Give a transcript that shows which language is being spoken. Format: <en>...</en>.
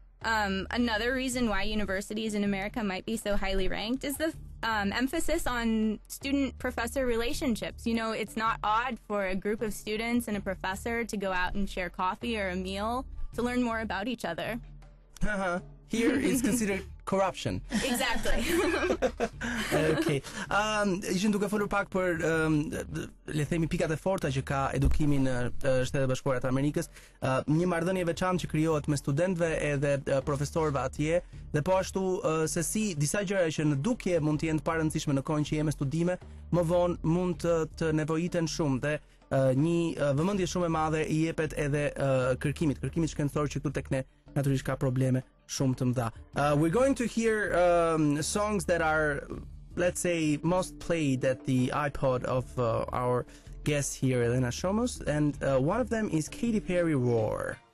<en>Another reason why universities in America might be so highly ranked is the emphasis on student-professor relationships. You know, it's not odd for a group of students and a professor to go out and share coffee or a meal to learn more about each other. Here is considered corruption. Exactly. Okay.</en> <sq>Ishin duke folur pak për le themi pikat e forta që ka edukimi në Shtetet Bashkuara të Amerikës, një marrëdhënie veçantë që krijohet me studentëve edhe profesorëve atje, dhe po ashtu se si disa gjëra që në dukje mund të jenë të parëndësishme në kohën që je me studime, më vonë mund të nevojiten shumë dhe një vëmendje shumë e madhe i jepet edhe kërkimit shkencor që këtu tek ne natyrisht ka probleme shumë të mëdha.</sq> <en>We're going to hear songs that are, let's say, most played at the iPod of our guest here, Elena Shomos, and one of them is Katy Perry Roar.</en>